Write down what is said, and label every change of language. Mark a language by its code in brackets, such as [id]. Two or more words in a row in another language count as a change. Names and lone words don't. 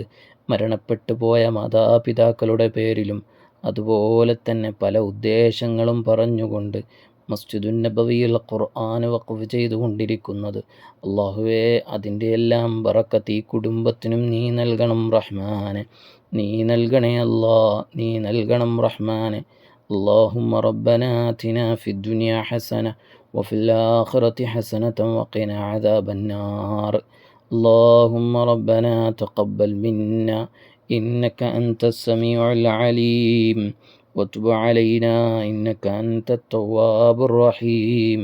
[ml] മരണപ്പെട്ടു പോയ മാതാപിതാക്കളുടെ പേരിലും അതുപോലെ തന്നെ പല ഉദ്ദേശങ്ങളും പറഞ്ഞുകൊണ്ട് മസ്ജിദുൻ നബവിയിൽ ഖുർആൻ വഖഫ് ചെയ്തുകൊണ്ടിരിക്കുന്നത്. അല്ലാഹുവേ, അതിൻ്റെ എല്ലാം ബറക്കത്ത് ഈ കുടുംബത്തിനും നീ നൽകണം റഹ്മാനെ. നീ നൽകണേ അല്ലാ. നീ നൽകണം റഹ്മാനെ. [ar] اللهم ربنا آتنا في الدنيا حسنة وفي الآخرة حسنة وقنا عذاب النار. اللهم ربنا تقبل منا إنك أنت السميع العليم وتب علينا إنك أنت التواب الرحيم